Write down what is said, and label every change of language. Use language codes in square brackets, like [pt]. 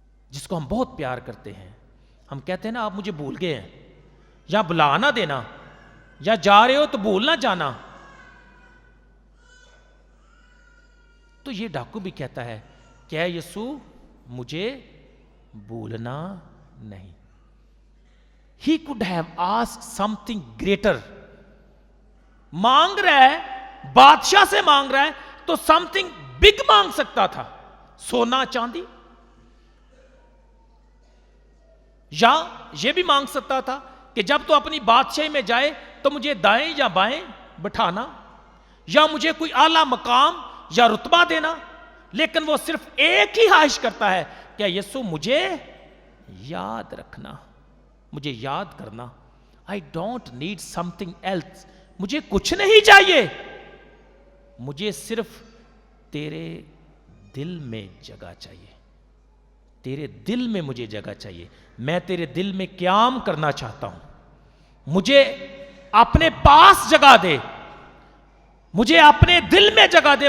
[ur] جس کو ہم بہت پیار کرتے ہیں، ہم کہتے ہیں نا آپ مجھے بھول گئے ہیں، یا بلا نہ دینا، یا جا رہے ہو تو بھول نہ جانا. تو یہ ڈاکو بھی کہتا ہے کہ اے یسوع مجھے بھولنا نہیں. [en] He could have asked something greater. [ur] مانگ رہا ہے، بادشاہ سے مانگ رہا ہے تو [en] something big [ur] مانگ سکتا تھا. سونا چاندی، یا یہ بھی مانگ سکتا تھا کہ جب تو اپنی بادشاہی میں جائے تو مجھے دائیں یا بائیں بٹھانا، یا مجھے کوئی اعلیٰ مقام یا رتبہ دینا. لیکن وہ صرف ایک ہی خواہش کرتا ہے کہ یسوع مجھے یاد رکھنا، مجھے یاد کرنا. [en] I don't need something else. [ur] مجھے کچھ نہیں چاہیے، مجھے صرف تیرے دل میں جگہ چاہیے. تیرے دل میں مجھے جگہ چاہیے. میں تیرے دل میں قیام کرنا چاہتا ہوں. مجھے اپنے پاس جگہ دے، مجھے اپنے دل میں جگہ دے.